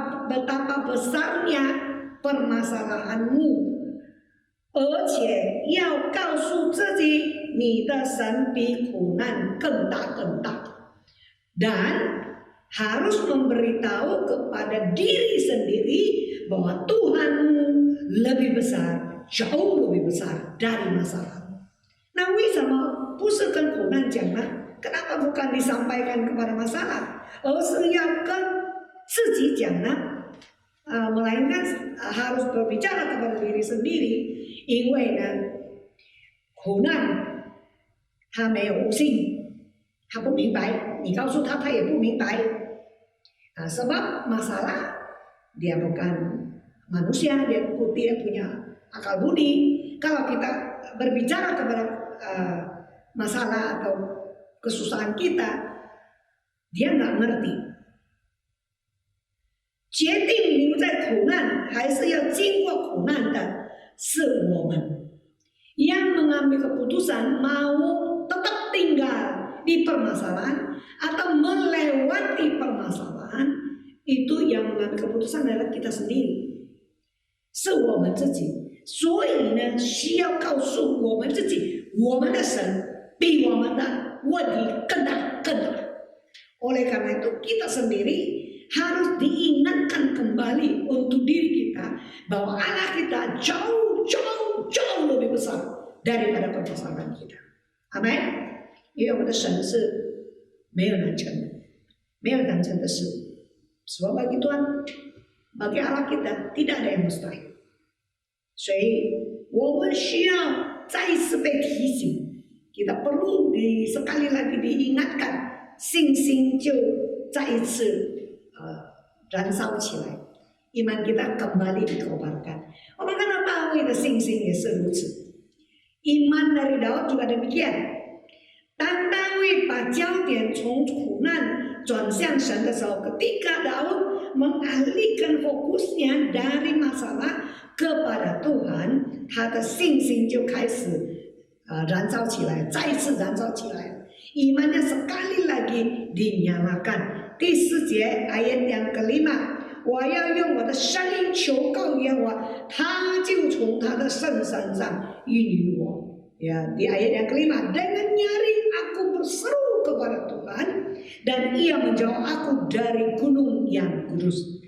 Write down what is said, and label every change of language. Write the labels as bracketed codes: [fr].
[id] betapa besarnya permasalahanmu, [zh] 而且要告诉自己你的神比苦难更大更大， [id] dan harus memberitahu kepada diri sendiri bahwa Tuhanmu lebih besar, jauh lebih besar dari masalah. [zh] Nah, 为什么不是跟苦难讲呢？ [id] Kenapa bukan disampaikan kepada masalah, [zh] 而是要跟自己讲呢？ [id] Melainkan harus berbicara kepada diri sendiri, [zh] 因为呢，苦难他没有悟性，他不明白，你告诉他他也不明白。 [id] sebab masalah dia bukan manusia, dia punya akal budi. Kalau kita berbicara kepada masalah atau kesusahan kita, dia nggak ngerti. [zh] 决定留在苦难还是要经过苦难的是我们， [id] yang mengambil keputusan mau tetap tinggal di permasalahan atau melewati permasalahan, itu yang mengambil keputusan adalah kita sendiri, [zh] 是我们自己。所以呢，需要告诉我们自己，我们的神比我们的问题更大更大。 [id] Oleh karena itu kita sendiri harus diingatkan kembali untuk diri kita bahwa Allah kita jauh lebih besar daripada permasalahan kita. Amin. [zh] 因为我们的神是没有难成的，没有难成的事。 [id] sebab bagi Tuhan, bagi Allah kita tidak ada yang mustahil. [zh] 所以我们需要再一次被提醒， [id] kita perlu sekali lagi diingatkan, [zh] 信心就再一次燃烧起来， [id] iman kita kembali dikobarkan. [zh] 我们看到大卫的信心也是如此， [id] iman dari Daud juga demikian. [zh] 当大卫把焦点从苦难转向神的时候， [id] ketika Daud mengalihkan fokusnya dari masalah kepada Tuhan, [zh] 他的信心就开始燃烧起来，再一次燃烧起来， [id] imannya sekali lagi dinyalakan. [zh] 第4节 [id] ayat yang kelima, [zh] 我要用我的声音求告耶和华， 他就从他的圣山上应允我。 [id] Ya, di ayat yang kelima, dengan nyaring aku berseru kepada Tuhan dan ia menjawab aku dari gunung yang kudus.